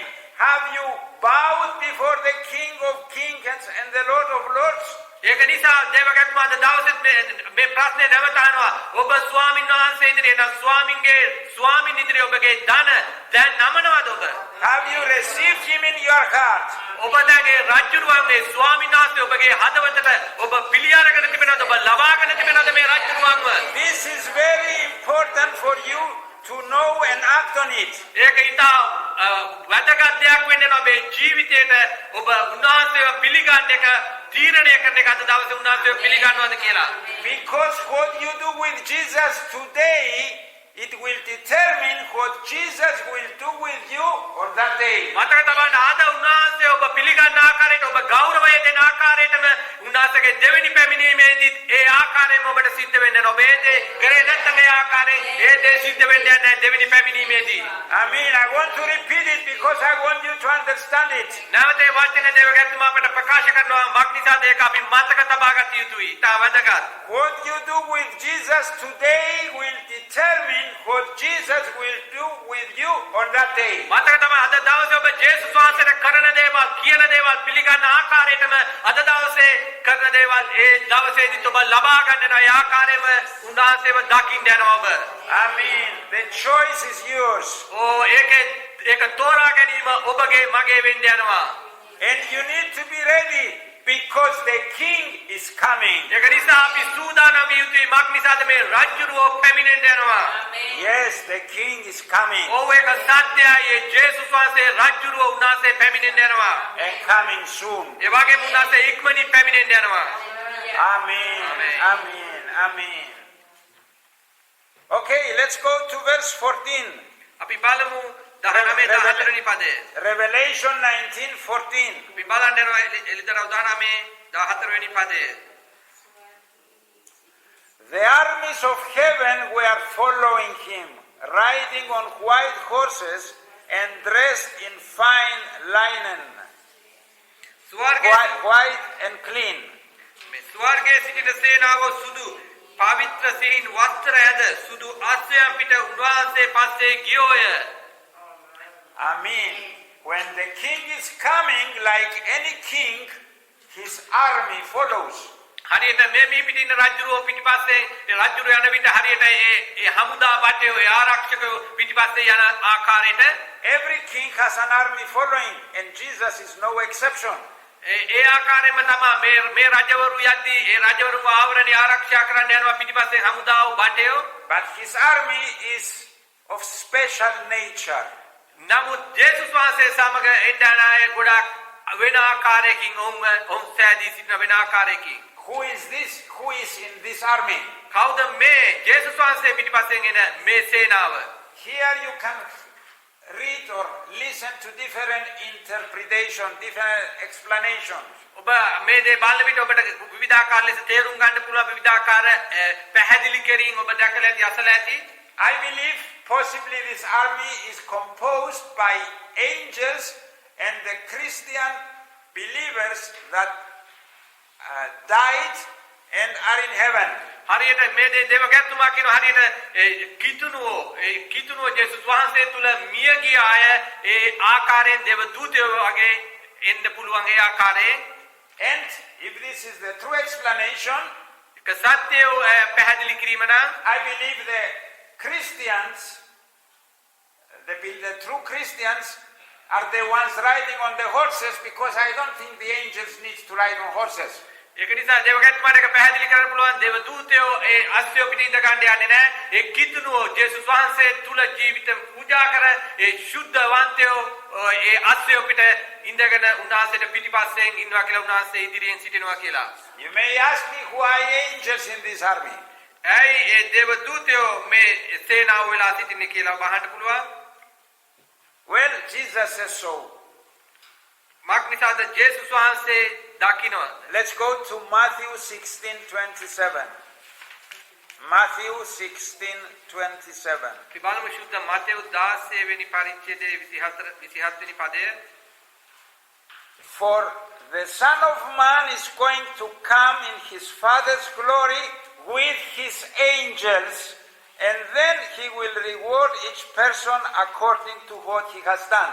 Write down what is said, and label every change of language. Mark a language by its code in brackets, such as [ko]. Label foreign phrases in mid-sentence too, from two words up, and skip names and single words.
[en] Have you bowed before the King of Kings and the Lord of Lords? [si] ඒක නිසා දේවගත්තුමා අද දවසේ මේ ප්‍රශ්නේ නැවත අහනවා. ඔබ ස්වාමීන් වහන්සේ ඉදිරියේ නම් ස්වාමින්ගේ ස්වාමින් ඉදිරියේ ඔබගේ ධන දැන් නමනවද ඔබ? [en] Have you received him in your heart? [si] ඔබ දැන් ඒ රජුරුවන්ගේ ස්වාමීන් වහන්සේ ඔබගේ හදවතට ඔබ පිළි අරගෙන තිබෙනවද? ඔබ ලබාගෙන තිබෙනවද මේ රජුරුවන්ව? [en] This is very important for you to know and act on it. [si] ඒක ඉතා වැදගත් දෙයක් වෙන්නේ ඔබේ ජීවිතේට ඔබ උන්වහන්සේව පිළිගන්න එක තීරණය කරන එක අද දවසේ උන්වහන්සේව පිළිගන්නවද කියලා. [en] Because what you do with Jesus today, it will determine what Jesus will do with you on that day. [si] මතක තබන්න ආද උන්වහන්සේ ඔබ පිළිගන්න ආකාරයට ඔබ ගෞරවය දෙන ආකාරයටම උන්වහන්සේගේ දෙවෙනි පැමිණීමේදී ඒ ආකාරයෙන්ම ඔබට සිද්ධ වෙන්න ඕන. ඔබ ඒ දේ කරේ නැත්නම් ඒ ආකාරයෙන් ඒ දේ සිද්ධ වෙන්නේ නැහැ දෙවෙනි පැමිණීමේදී. [en] I mean, I want to repeat it because I want you to understand it. [si] නැවත ඒ වචන දේවගත්තුමා අපට ප්‍රකාශ කරනවා මක් නිසාද ඒක අපි මතක තබා ගත යුතුයි. ඉතා වැදගත්. [en] What you do with Jesus today will determine what Jesus will do with you on that day. [si] මතක තමයි අද දවසේ ඔබ ජේසුස් වහන්සේට කරන දේවල් කියන දේවල් පිළිගන්න ආකාරයටම අද දවසේ කරන දේවල් ඒ දවසේදී ඔබ ලබා ගන්න වෙන ඒ ආකාරයෙන්ම උන්වහන්සේව දකින්න යනවා ඔබ. [en] Amen. The choice is yours. [si] ඒක තෝරා ගැනීම ඔබගේ මගේ වෙන්න යනවා. [en] And you need to be ready because the king is coming. [si] ඒක නිසා අපි සූදානම් විය යුතුයි. මක් නිසාද මේ රජුරෝ පැමිණෙන්න යනවා. [en] Yes, the king is coming. [si] ඔව් ඒක සත්‍යයි. ජේසුස් වහන්සේ රජුරෝ උන්වහන්සේ පැමිණෙන්න යනවා. [en] And coming soon. [si] ඒ වගේම උන්වහන්සේ ඉක්මනින් පැමිණෙන්න යනවා. [en] Amen. Amen. Amen. Okay, let's go to verse 14. [si] අපි බලමු 19 14 වෙනි පදය. [en] Revelation 19:14. [si] අපි බලන්න යනවා එලිදර උදානමේ 14 වෙනි පදය. [en] The armies of heaven were following him, riding on white horses and dressed in fine linen, white and clean. [si] මේ ස්වර්ගයේ සිටින සේනාව සුදු පවිත්‍ර සිහින් වස්ත්‍ර ඇඳ සුදු අස්වැයන් පිට උන්වහන්සේ පස්සේ ගියෝය. [en] Amen. When the king is coming, like any king, his army follows. [si] හරියට මේ පිටින් රජුරෝ පිටිපස්සේ රජුරෝ යන විට හරියට ඒ හමුදා බටේ ඒ ආරක්ෂකයෝ පිටිපස්සේ යන ආකාරයට [en] Every king has an army following, and Jesus is no exception. [si] ඒ ආකාරයෙන්ම තමයි මේ රජවරු යද්දී ඒ රජවරු ආවරණය ආරක්ෂා කරන්න යනවා පිටිපස්සේ හමුදාව බටයෝ. [en] But his army is of special nature. [si] නමුත් ජේසුස් වහන්සේ සමග එන්න අය ගොඩක් වෙන ආකාරයකින් ඔවුන් සෑදී සිටින වෙන ආකාරයකින්. [en] Who is this? Who is in this army? [si] කවුද මේ ජේසුස් වහන්සේ පිටිපස්සෙන් එන මේ සේනාව? [en] Here you can read or listen to different interpretation, different explanations. [si] ඔබ මේ දේ බලන විට ඔබට විවිධාකාර ලෙස තේරුම් ගන්න පුළුවන් විවිධාකාර පැහැදිලි කිරීම ඔබ දැකලා ඇති අසලා ඇති. [en] I believe possibly this army is composed by angels and the Christian believers that died and are in heaven. [si] හරියට මේ දේවගැතුමා කියන හරියට කිතුනුව ජේසුස් වහන්සේ තුල මිය ගිය අය ඒ ආකාරයෙන් දේව දූතයෝ වගේ එන්න පුළුවන් ඒ ආකාරයෙන්. [en] And if this is the true explanation, [si] ඒක සත්‍යය පැහැදිලි කිරීම නම් [en] I believe the Christians, the true Christians are the ones riding on the horses, because I don't think the angels need to ride on horses. [si] ඒක නිසා දේවගැතුමාට ඒක පැහැදිලි කරන්න පුළුවන් දේව දූතයෝ ඒ අස්වැය පිටින් ඉඳ ගන්න යන්නේ නැහැ. ඒ කිතුනුව ජේසුස් වහන්සේ තුල ජීවිත පූජා කර ඒ ශුද්ධවන්තයෝ ඒ අස්වැය පිට ඉඳගෙන උන්වහන්සේට පිටිපස්සෙන් ඉන්නවා කියලා උන්වහන්සේ ඉදිරියෙන් සිටිනවා කියලා. [en] You may ask me who are angels in this army. [si] ඇයි ඒ දේව දූතයෝ මේ සේනාව වෙලා සිටින්නේ කියලා අහන්න පුළුවන්. [en] Well, Jesus says so. [si] මක් නිසාද ජේසුස් වහන්සේ දකින්නවා. [en] Let's go to Matthew 16:27. Matthew 16:27. [si] අපි බලමු සුද්ධ මතෙව් 16 වෙනි පරිච්ඡේදයේ 27 වෙනි පදය. [en] For the Son of Man is going to come in his Father's glory with his angels, and then he will reward each person according to what he has done.